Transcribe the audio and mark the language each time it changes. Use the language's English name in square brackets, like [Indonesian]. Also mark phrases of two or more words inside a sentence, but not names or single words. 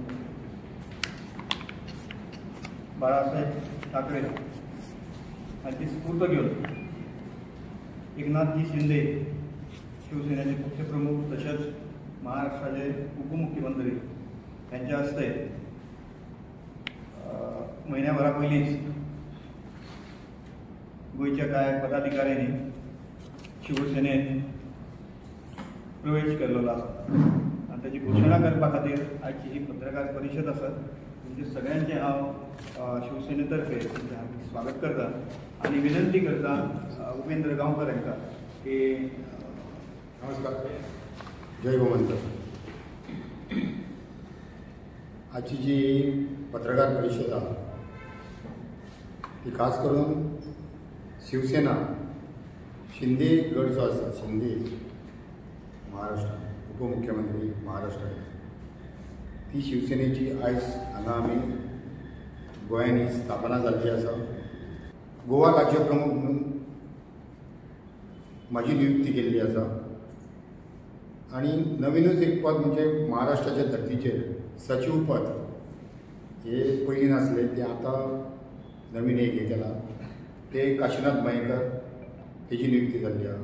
[Marathi] बाळासाहेब ठाकरे हाची स्फूर्त घेऊन एकनाथजी शिंदे शिवसेनेचे पक्षप्रमुख तसेच महाराष्ट्राचे उपमुख्यमंत्री यांच्या हस्ते [Konkani] महिन्याभरा पयलींच गोयच्या कांय पदाधिकाऱ्यांनी शिवसेनेत प्रवेश केल्लो आसा आनी ताची घोशणा करपा खातीर आजची ही पत्रकार परिशद आसा. म्हणजे सगळ्यांचे हांव शिवसेनेतर्फे स्वागत करता आणि विनंती करता उपेंद्र गांवकर हांकां की नमस्कार, जय गोमंतक. आजची जी पत्रकार परिषद आहे ती खास करून शिवसेना शिंदे गट जो आसा, शिंदे महाराष्ट्र उपमुख्यमंत्री महाराष्ट्र, ती शिवसेनेची आयज हांगा आमी गोंयांनी स्थापना जाल्ली आसा. गोवा राज्य प्रमुख म्हणून माझी नियुक्ती केल्ली आसा आणि नवीनच एक पद म्हणजे महाराष्ट्राच्या धर्तीचेर सचिव पद हे पयलीं नासले, ते आता नवीन एक हे केला, ते काशीनाथ मयेकर तेजी नियुक्ती जाल्ली आसा.